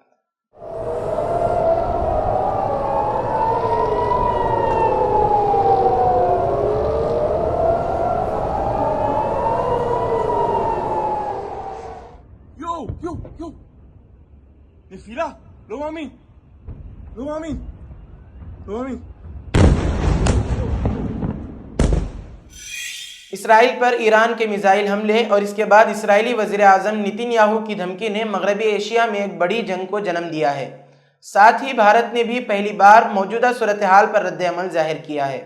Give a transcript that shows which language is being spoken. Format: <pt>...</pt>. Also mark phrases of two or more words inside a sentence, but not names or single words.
<he>نفیلا לא מאמין, לא מאמין, לא מאמין۔</he> <ur>اسرائیل پر ایران کے میزائل حملے اور اس کے بعد اسرائیلی وزیر اعظم نیتن یاہو کی دھمکی نے مغربی ایشیا میں ایک بڑی جنگ کو جنم دیا ہے۔ ساتھ ہی بھارت نے بھی پہلی بار موجودہ صورتحال پر رد عمل ظاہر کیا ہے۔</ur>